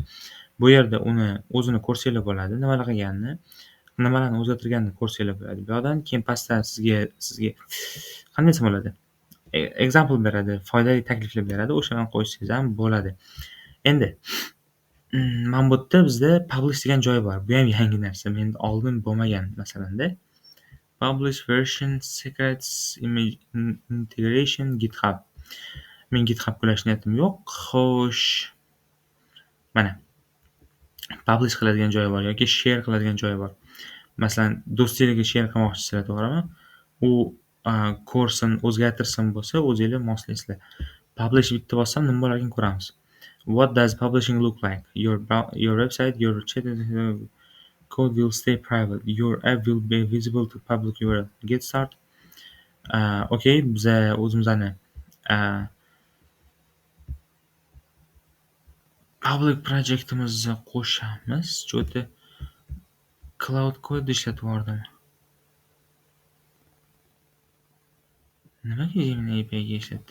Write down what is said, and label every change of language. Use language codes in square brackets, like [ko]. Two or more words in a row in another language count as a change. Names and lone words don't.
[uz] Bu yerda uni o'zini ko'rsanglar bo'ladi, nimalar qilganini, nimalarni o'zgartirganini ko'rsanglar bo'ladi. Bu yerdan keyin pastdan sizga qanday desam bo'ladi? Example beradi, foydali takliflar beradi. O'shani qo'ysangiz ham bo'ladi. Endi mana bu yerda bizda publish degan joy bor. Bu ham yangi narsa. Menda oldin bo'lmagan masalanda. [en] Publish version secrets image integration GitHub. [uz] Men GitHub qulash niyatim yo'q. Xo'sh. Mana. Publish qiladigan joyi bor yoki share qiladigan joyi bor. Masalan, do'stingizga share qilmoqchisizlar, to'g'rimi? U ko'rsin, o'zgartirsin bo'lsa, o'zingizlar moslaysizlar. Publish bitta bossam nima bo'larligini ko'ramiz. [en] What does publishing look like? Your website, your chat code will stay private. Your app will be visible to public URL. Get start. [uz] Okay, biza o'zimizani [en] public projectimizni [uz] qo'shamiz. Cho'ta [en] cloud code [uz] ishlatib yubordim. Nimaga Gemini API ga ishlatdi?